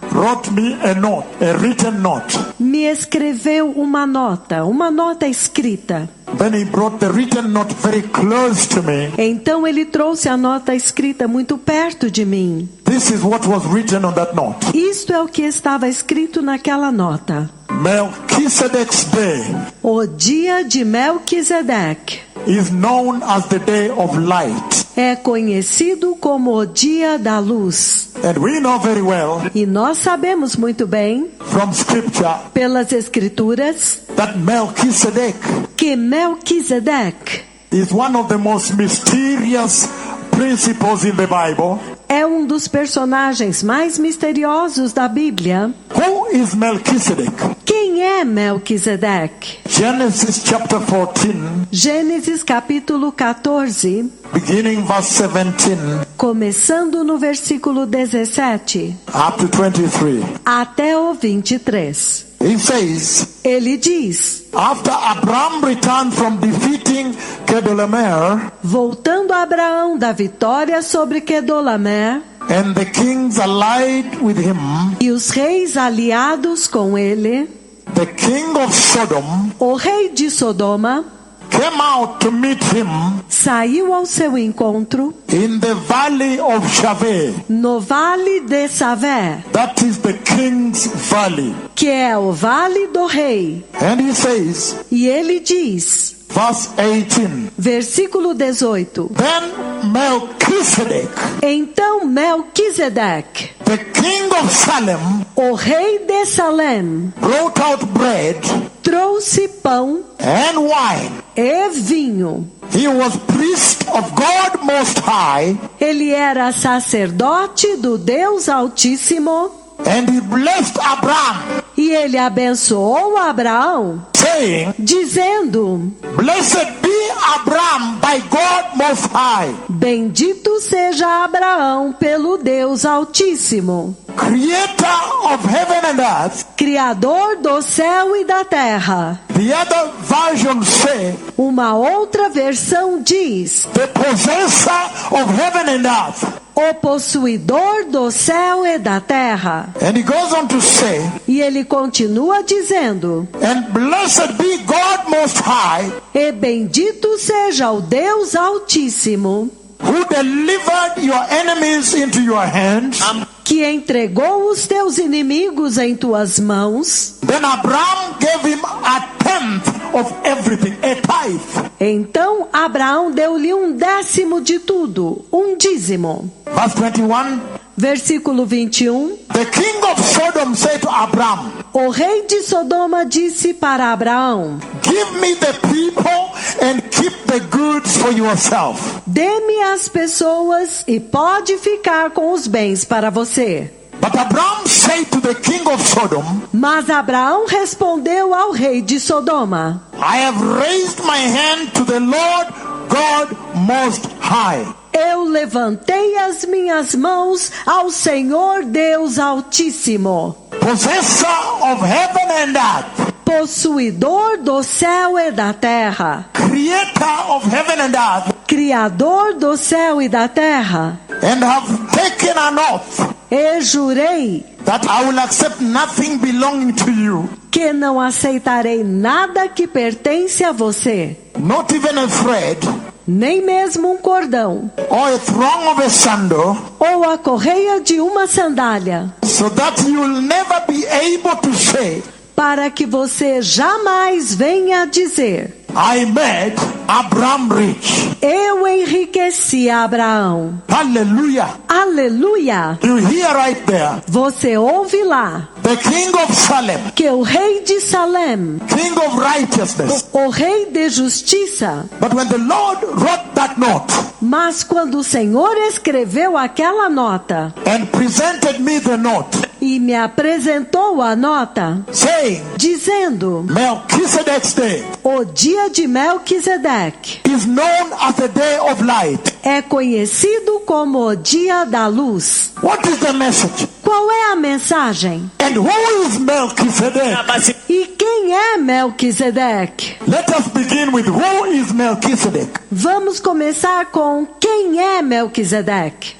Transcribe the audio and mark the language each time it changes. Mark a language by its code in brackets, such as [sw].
[en] wrote me a note, a written note. [pt] me escreveu uma nota escrita. [en] Then he brought the written note very close to me. [pt] Então ele trouxe a nota escrita muito perto de mim. [en] This is what was written on that note. [pt] Isto é o que estava escrito naquela nota. [en] Melchizedek's day [pt] O dia de Melquisedeque [en] is known as the day of light. [pt] é conhecido como o dia da luz. [en] And we know very well [pt] E nós sabemos muito bem, [en] from scripture, [pt] pelas escrituras, [en] that Melchizedek [pt] que Melquisedeque [en] is one of the most mysterious principles in the Bible. [pt] é um dos personagens mais misteriosos da Bíblia. [en] Who is Melchizedek? [pt] Quem é Melquisedeque? [en] Genesis chapter 14, [pt] Gênesis capítulo 14, [en] beginning verse 17 [pt] começando no versículo 17 [en] up to 23. [pt] até o 23. [en] He says, [pt] Ele diz: [en] after Abraham returned from defeating Kedorlaomer, [pt] voltando a Abraão da vitória sobre Quedorlaomer, [en] and the kings allied with him, [pt] e os reis aliados com ele, [en] the king of Sodom [pt] o rei de Sodoma [en] came out to meet him [pt] saiu ao seu encontro [en] in the valley of Shaveh. [pt] no vale de Savé, [en] That is the king's valley. [pt] que é o vale do rei. [en] And he says, [pt] E ele diz, [en] verse 18, [pt] versículo 18: [en] then Melchizedek, [pt] Então Melquisedeque, [en] the king of Salem, [pt] o rei de Salem, [en] brought out bread [pt] trouxe pão [en] and wine. [pt] e vinho. [en] He was priest of God Most High, [pt] Ele era sacerdote do Deus Altíssimo [en] and he blessed Abraham, [pt] e ele abençoou Abraão, [en] saying, [pt] dizendo: [en] Blessed be Abraham by God Most High, [pt] Bendito seja Abraão pelo Deus Altíssimo, [en] creator of heaven and earth. [pt] Criador do céu e da terra. [en] The other version say, [pt] Uma outra versão diz: [en] the possessor of heaven and earth. [pt] o possuidor do céu e da terra. [en] And he goes on to say, [pt] E ele continua dizendo: [en] and blessed be God Most High, [pt] e bendito seja o Deus Altíssimo, [en] who delivered your enemies into your hands. [pt] que entregou os teus inimigos em tuas mãos. [en] Then Abraham gave him a tenth of everything, a tithe. [pt] Então Abraão deu-lhe 1/10 de tudo, dízimo. [en] Verse 21, [pt] Versículo 21. [en] the king of Sodom said to Abraham, [pt] O rei de Sodoma disse para Abraão: [en] give me the people and keep the goods for yourself. [pt] Dê-me as pessoas e pode ficar com os bens para você. [en] But Abraham said to the king of Sodom, [pt] Mas Abraão respondeu ao rei de Sodoma: [en] I have raised my hand to the Lord God Most High. [pt] Eu levantei as minhas mãos ao Senhor Deus Altíssimo, [en] Possessor of heaven and earth, [pt] possuidor do céu e da terra, [en] creator of heaven and earth, [pt] Criador do céu e da terra, [en] and have taken an oath [pt] e jurei [en] that I will accept nothing belonging to you, [pt] que não aceitarei nada que pertence a você, [en] not even a thread [pt] nem mesmo um cordão, [en] or a thong of a sandal, [pt] ou a correia de uma sandália, [en] so that you will never be able to say, [pt] para que você jamais venha dizer: [en] I made Abraham rich. [pt] eu enriqueci Abraão. [en] Hallelujah. [pt] Aleluia! [en] You hear right there. [pt] Você ouve lá [en] The king of Salem, [pt] que o rei de Salem, [en] king of righteousness. [pt] o rei de justiça, [en] But when the Lord wrote that note [pt] mas quando o Senhor escreveu aquela nota [en] and presented me the note, [pt] e me apresentou a nota, [en] saying, [pt] dizendo: [en] Melchizedek's day [pt] o dia de Melquisedeque [en] is known as the day of light. [pt] é conhecido como o dia da luz. [en] What is the message? [pt] Qual é a mensagem? [en] And who is Melchizedek? [pt] E quem é Melquisedeque? [en] Let us begin with who is Melchizedek. [pt] Vamos começar com quem é Melquisedeque.